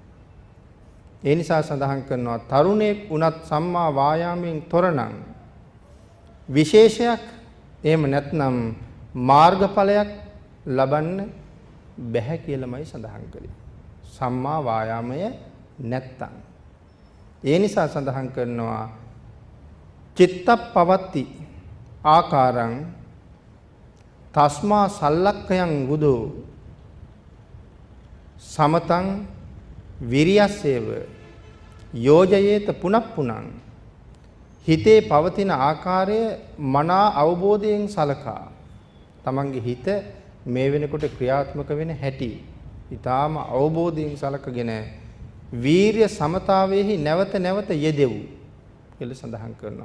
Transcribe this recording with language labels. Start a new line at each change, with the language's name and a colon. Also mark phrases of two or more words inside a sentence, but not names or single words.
Sinhala: ඒ නිසා සඳහන් කරනවා තරුණයෙක් වුණත් සම්මා වායාමයෙන් තොරනම් විශේෂයක් එහෙම නැත්නම් මාර්ගඵලයක් ලබන්න බැහැ කියලාමයි සඳහන් කළේ. සම්මා වායාමය නැත්තම්. ඒ නිසා සඳහන් කරනවා
Pali: චිත්තප්පවත්ති ආකාරං තස්මා සල්ලක්ඛයන් බුදෝ සමතං විරියස්සේව යෝජයේත පුනප්පුනං.
Sinhala: හිතේ පවතින ආකාරය මනා අවබෝධයෙන් සලකා තමන්ගේ හිත මේ වෙනකොට ක්‍රියාත්මක වෙන හැටි ඊටාම අවබෝධයෙන් සලකගෙන වීරිය සමතාවෙහි නැවත යෙදෙව් කියලා සඳහන් කරනවා.